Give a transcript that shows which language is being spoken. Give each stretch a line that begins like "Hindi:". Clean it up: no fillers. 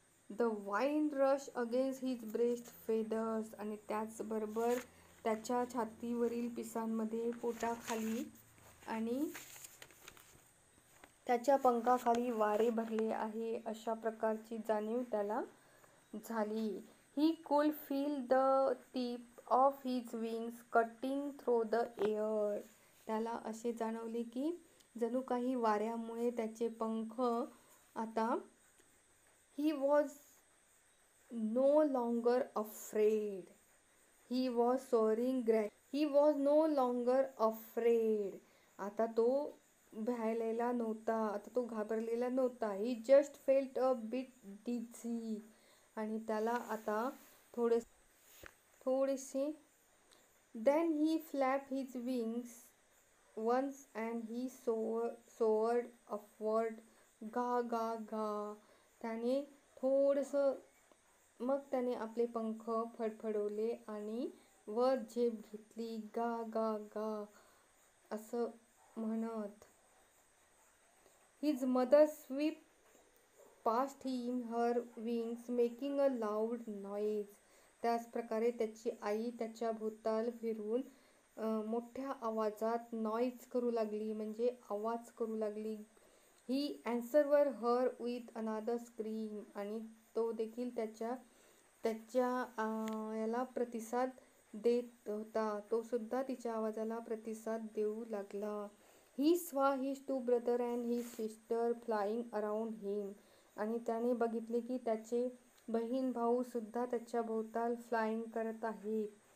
English: The wind rush against his breast feathers.
Marathi: आणि त्याचबरोबर त्याच्या छातीवरील पिसांमध्ये पोटाखाली आणि त्याच्या पंखाखाली वारे भरले आहे अशा प्रकारची जाणीव त्याला झाली.
English: He could feel the tip of his wings cutting through the air.
Marathi: त्याला असे जाणवले की जणू काही वाऱ्यामुळे त्याचे पंख आता
English: He was no longer afraid. He was soaring He was no longer afraid.
Marathi: आता तो भ्यायलेला नव्हता, आता तो घाबरलेला नव्हता.
English: He just felt a bit dizzy.
Marathi: आणि त्याला आता थोडेसे
English: Then he flapped his wings once and he soared upward. गा गा गा.
Marathi: त्याने थोडंसं मग त्याने आपले पंख फडफडवले आणि वर झेप घेतली. गा गा गा असं म्हणत.
English: His mother swept past him, her wings making a loud noise.
Marathi: त्याच प्रकारे त्याची आई त्याच्या भोवताल फिरून मोठ्या आवाजात नॉईज करू लागली, म्हणजे आवाज करू लागली.
English: he answered her with another scream,
Marathi: आणि तो देखील त्याच्या त्याच्या याला प्रतिसाद देत होता. तो सुद्धा तिच्या आवाजाला प्रतिसाद देऊ लागला.
English: he saw his two brother and his sister flying around him,
Marathi: आणि त्याने बघितले की त्याचे बहीण भाऊ सुद्धा त्याच्या भोवताल फ्लाइंग करत आहेत.